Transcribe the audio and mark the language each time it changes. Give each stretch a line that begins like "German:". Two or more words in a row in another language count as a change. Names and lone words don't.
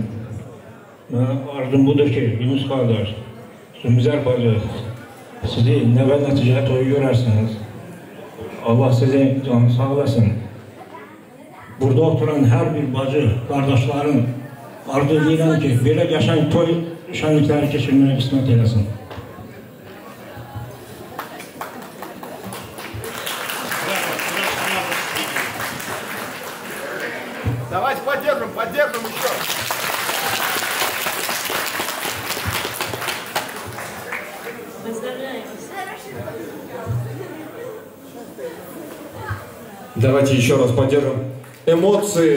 Azerbaijani: Arzum budur ki, Yunus kardeş, Sümüzər bacı, sizi nəvə nəticə toyu görərsiniz. Allah sizi canı sağ olasın. Burada oturan hər bir bacı, qardaşların arzu edirəm ki, belə yaşayan toy şənlikləri keçirməyə qismət eləsin.
Russian: Давайте поддержим еще. Давайте еще раз поддержим эмоции.